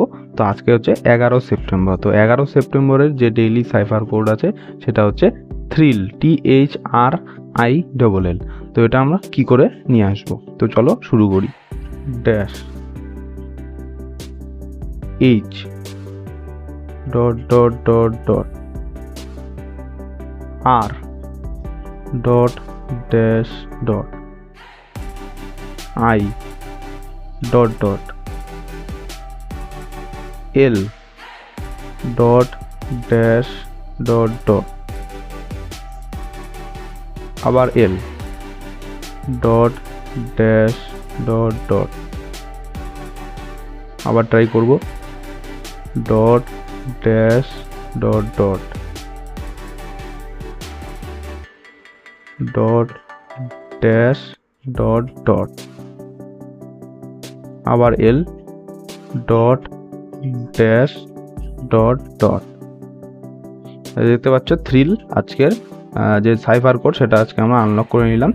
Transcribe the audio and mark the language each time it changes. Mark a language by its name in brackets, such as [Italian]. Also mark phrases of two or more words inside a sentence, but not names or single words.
[Bangla] তো আজকে হচ্ছে 11 সেপ্টেম্বর। তো 11 সেপ্টেম্বরের যে ডেইলি সাইফার কোড আছে সেটা হচ্ছে থ্রিল, THRILL। তো এটা আমরা কি করে নিয়ে আসবো, তো চলো শুরু করি। [English] ড্যাশ H dot dot dot dot R dot dash dot I dot dot L dot dash dot dot আবার L dot dash dot dot [Bangla] আবার ট্রাই করব [English] dot dash dot dot dot dash dot dot আবার L dot dash dot dot. [Bangla] দেখতে পাচ্ছ থ্রিল আজকের যে সাইফার কোড সেটা আজকে আমরা আনলক করে নিলাম।